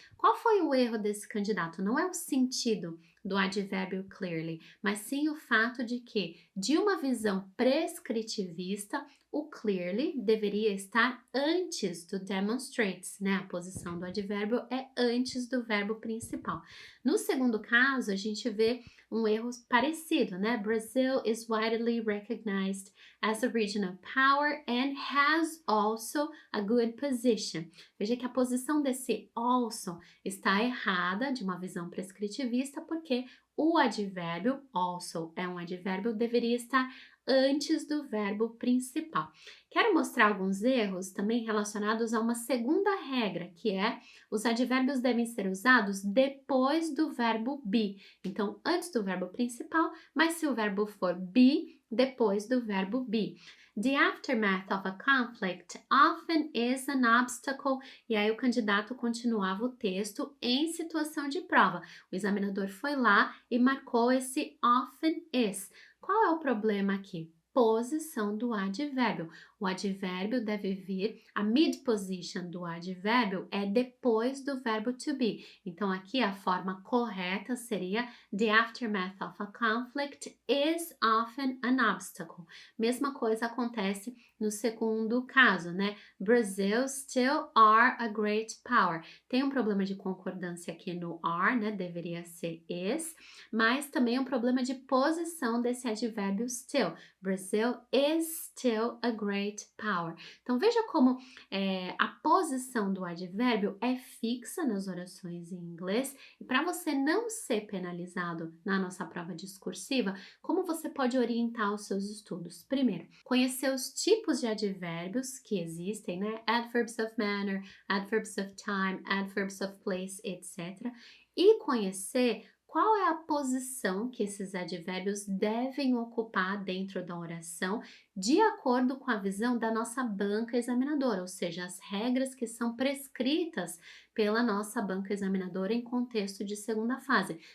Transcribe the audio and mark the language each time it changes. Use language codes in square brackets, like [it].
[pt] Qual foi o erro desse candidato? Não é o sentido do advérbio clearly, mas sim o fato de que, de uma visão prescritivista, o clearly deveria estar antes do demonstrates, né? A posição do advérbio é antes do verbo principal. No segundo caso, a gente vê um erro parecido, né? [en] Brazil is widely recognized as a region of power and has also a good position. [pt] Veja que a posição desse also está errada, de uma visão prescritivista, porque o advérbio also é um advérbio, deveria estar antes do verbo principal. Quero mostrar alguns erros também relacionados a uma segunda regra, que é os advérbios devem ser usados depois do verbo be. Então, antes do verbo principal, mas se o verbo for be, depois do verbo be. [en] The aftermath of a conflict often is an obstacle. [pt] E aí o candidato continuava o texto em situação de prova. O examinador foi lá e marcou esse often is. Qual é o problema aqui? posição do advérbio. O advérbio deve vir, a mid position do advérbio é depois do verbo to be. Então, aqui a forma correta seria [en] the aftermath of a conflict is often an obstacle. [pt] Mesma coisa acontece no segundo caso, né? [en] Brazil still are a great power. [pt] Tem um problema de concordância aqui no are, né? Deveria ser is, mas também um problema de posição desse advérbio still. [en] Brazil is still a great power. [pt] Então veja como a posição do advérbio é fixa nas orações em inglês e para você não ser penalizado na nossa prova discursiva, como você pode orientar os seus estudos? Primeiro, conhecer os tipos de advérbios que existem, né? [en] Adverbs of manner, adverbs of time, adverbs of place, etc. [pt] E conhecer qual é a posição que esses advérbios devem ocupar dentro da oração de acordo com a visão da nossa banca examinadora, ou seja, as regras que são prescritas pela nossa banca examinadora em contexto de segunda fase.